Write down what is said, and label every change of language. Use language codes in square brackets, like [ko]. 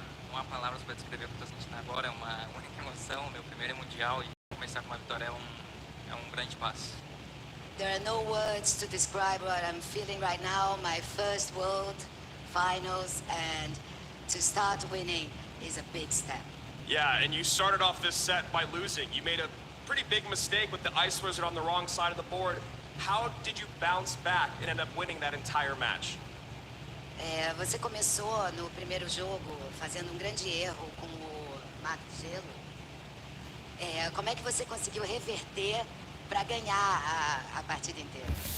[pt] Não há palavras para descrever o que eu estou sentindo agora, é uma única emoção, meu primeiro mundial e começar com uma vitória é um grande passo. [en] There are no words to describe what I'm feeling right now. My first World Finals, and to start winning is a big step. Yeah, and you started off this set by losing. You made a pretty big mistake with the Ice Wizard on the wrong side of the board. How did you bounce back and end up winning that entire match? [pt] Você começou no primeiro jogo fazendo um grande erro com o Mago de Gelo. Como é que você conseguiu reverter para ganhar a partida inteira?